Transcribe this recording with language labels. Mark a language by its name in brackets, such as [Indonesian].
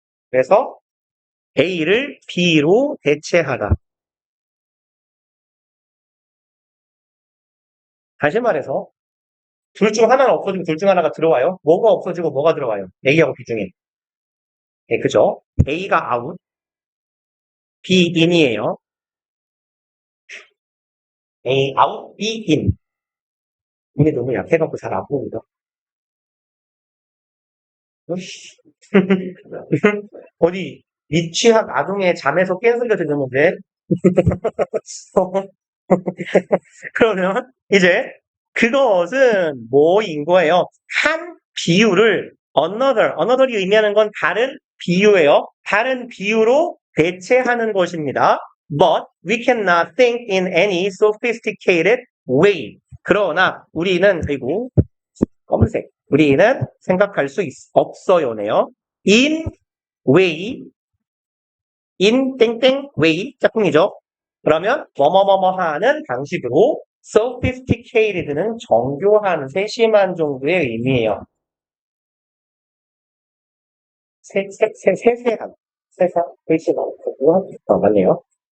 [Korean] 그래서 A를 B로 대체하다. 다시 말해서 둘 중 하나는 없어지고 둘 중 하나가 들어와요. 뭐가 없어지고 뭐가 들어와요? A하고 B 중에. 네, 그죠? A가 out, B in이에요. [English] A out, B in. [Korean] 이게 너무 약해갖고 잘 안 보인다. 어디 미취학 아동의 잠에서 깬 소리가 들렸는데. 그러면 이제 그것은 뭐인 거예요? 한 비유를 another이 의미하는 건 다른 비유예요. 다른 비유로 대체하는 것입니다. [English] But we cannot think in any sophisticated way. [Korean] 그러나 우리는 그리고 검은색 우리는 생각할 수 없어요네요. [English] in way in [Korean] 땡땡 [English] way [Korean] 짝꿍이죠. 그러면 뭐뭐뭐뭐 하는 방식으로 sophisticated는 정교한, 세심한 정도의 의미예요. 세세한, 글씨가 없고요. 맞네요.